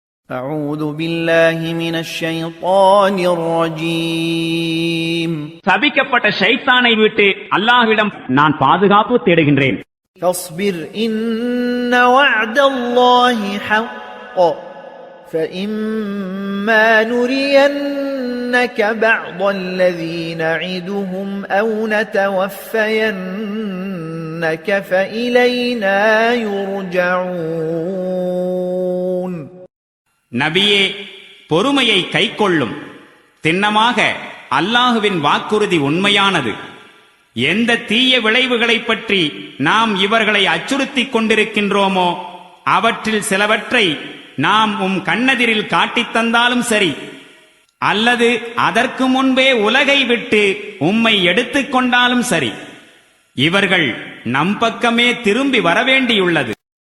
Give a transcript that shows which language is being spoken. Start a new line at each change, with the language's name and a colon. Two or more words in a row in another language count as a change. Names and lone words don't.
Arabic: أعوذ بالله من الشيطان الرجيم
Tamil: சபிக்கப்பட்ட ஷைத்தானை விட்டு அல்லாஹ்விடம் நான் பாதுகாப்பு தேடுகின்றேன்.
Arabic: فاصبر إن وعد الله حق فإما نرينك بعض الذي نعدهم أو نتوفينك فإلينا يرجعون.
Tamil: நபியே, பொறுமையை கைக்கொள்ளும். திண்ணமாக அல்லாஹுவின் வாக்குறுதி உண்மையானது. எந்த தீய விளைவுகளைப் பற்றி நாம் இவர்களை அச்சுறுத்திக் கொண்டிருக்கின்றோமோ அவற்றில் சிலவற்றை நாம் கண்ணெதிரில் காட்டித் தந்தாலும் சரி, அல்லது அதற்கு முன்பே உலகை விட்டு உம்மை எடுத்துக் கொண்டாலும் சரி, இவர்கள் நம் பக்கமே திரும்பி வரவேண்டியுள்ளது.